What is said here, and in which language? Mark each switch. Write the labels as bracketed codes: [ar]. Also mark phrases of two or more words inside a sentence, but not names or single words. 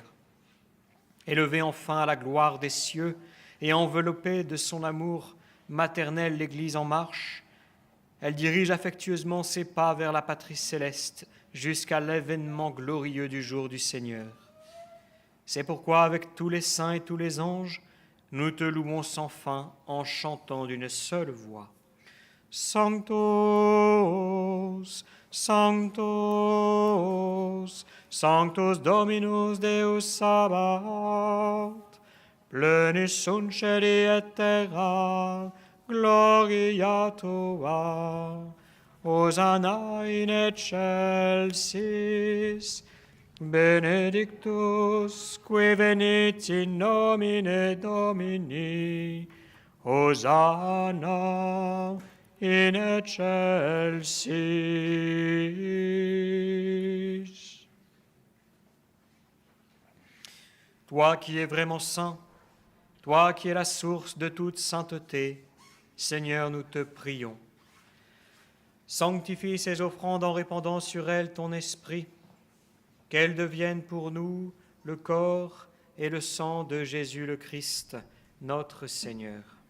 [fr] Élevée enfin à la gloire des cieux et enveloppée de son amour maternel l'Église en marche, elle dirige affectueusement ses pas vers la patrie céleste jusqu'à l'événement glorieux du jour du Seigneur. C'est pourquoi, avec tous les saints et tous les anges, nous te louons sans fin en chantant d'une seule voix. [la] Sanctus, Sanctus, Sanctus Dominus Deus Sabaoth, plenus sunt celi et terra, gloria tua, Hosanna in excelsis, benedictus qui venit in nomine Domini, Hosanna in excelsis. [fr] Toi qui es vraiment saint, toi qui es la source de toute sainteté, Seigneur, nous te prions. Sanctifie ces offrandes en répandant sur elles ton esprit, qu'elles deviennent pour nous le corps et le sang de Jésus le Christ, notre Seigneur.